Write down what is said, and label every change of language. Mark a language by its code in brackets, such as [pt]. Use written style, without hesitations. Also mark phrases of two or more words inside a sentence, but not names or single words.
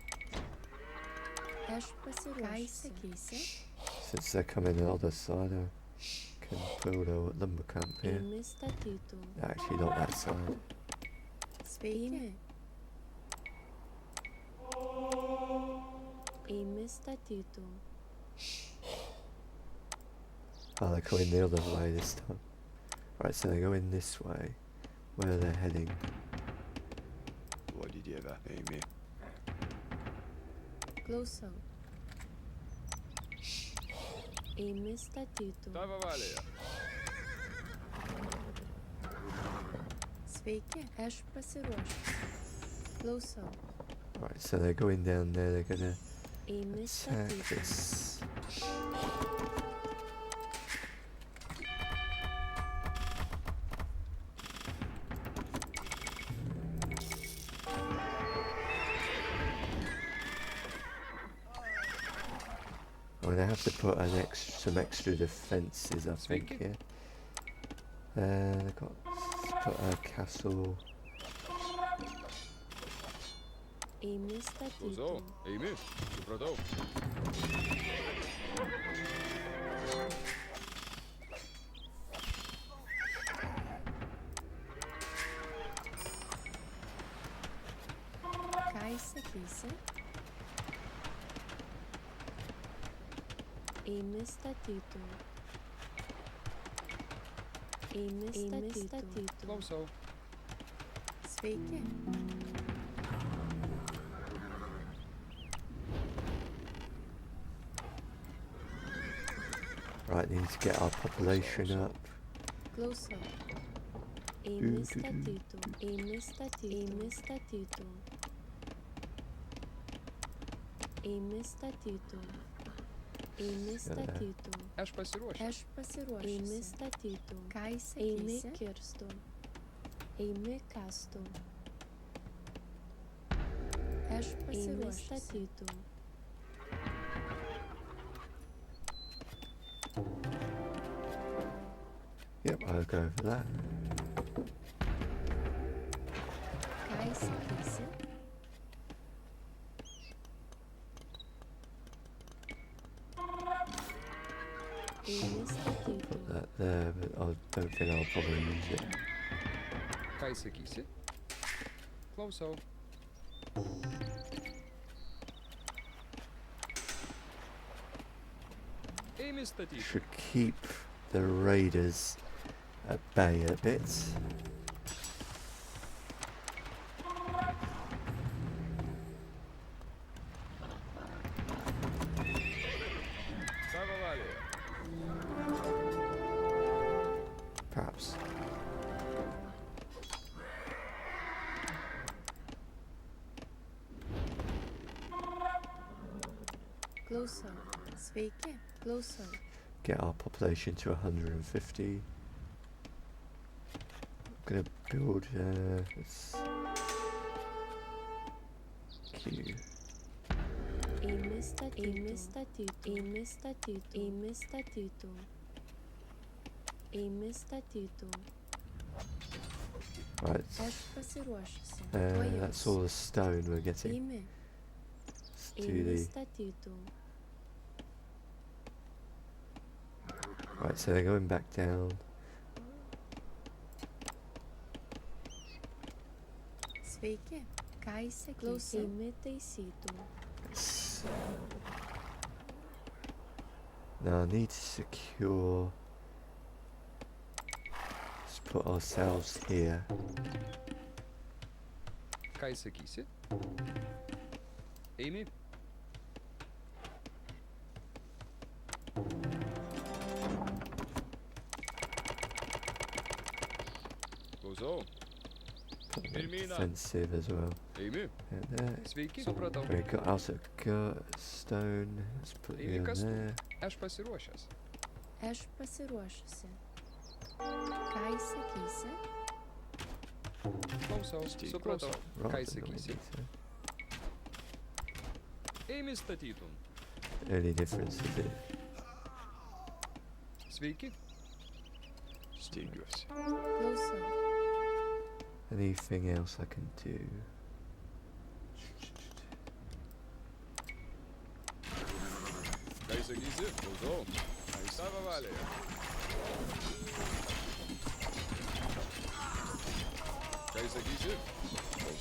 [en] Since they're coming the other side, I can build a lumber camp here. Actually, not that side. [lt] Sveiki. Eimi statytų. [en] Oh, they're going the other way this time. Right, so they're going this way. Where they're heading. What did you ever? Amy. [lt] Klausau. Eimi statytų. Tavo valioje. Sveiki, aš pasiruošęs. Klausau. [en] Right, so they're going down there, they're gonna [lt] Eimi [en] attack [lt] statytų. [en] this. I'm gonna have to put some extra defences, I think, [lt] Sveiki. [en] here. I've got to put a castle. [lt] Eimi statytų. Klausau. Eimi. Supratau. Ką įsakysi? Eimi statytų. Eimi statytų. Klausau. Sveiki. [en] Right, need to get our population up. [lt] Klausau. Eimi statytų. Eimi statytų. Eimi statytų. Eimi statytų. Eimi statytų. Aš pasiruošęs. Aš pasiruošęs. Eimi statytų. Ką įsakysi? Eimi kirstų. Eimi kastų. Aš pasiruošęs. Statytų. [en] Yep, I'll go for that. [lt] Ką įsakysi? Eimi statytų. [en] Put that there, but I don't think I'll probably use it. [lt] Ką įsakysi? Klausau. Eimi statytų. [en] Should keep the raiders at bay a bit. [lt] Tavo valioje. [en] Perhaps. [lt] Klausau. Sveiki. Klausau. [en] Get our population to 150. I'm gonna build this queue. [lt] Eimi statytų. Eimi statytų. Eimi statytų. Eimi statytų. Eimi statytų. [en] Right, [lt] Aš pasiruošęs. [en] that's all the stone we're getting. [lt] Eimi. [en] Let's do [lt] Eimi [en] the [lt] statytų. [en] right. So they're going back down. [lt] Sveiki. Ką įsakysi? Klausau. Eimi taisytų. [en] Yes. Now I need to secure. Let's put ourselves here. [lt] Ką įsakysi? Eimi. Klausau. [en] Put them [lt] Pirmyn. [en] defensive as well. [lt] Eimi. [en] And there. [lt] Sveiki. Supratau. [en] We got also got stone. Let's put you in [lt] Eimi kastų. [en] there. [lt] Aš pasiruošęs. Aš pasiruošusi. Ką įsakysi? Klausau. Supratau. Ką [en] Right, [lt] įsakysi? Eimi statytum. [en] The only difference is it. [lt] Sveiki. Stengiuosi. Klausau. [en] Anything else I can do? [lt] Ką įsakysi? Klausau. Tavo valioje. Ką įsakysi?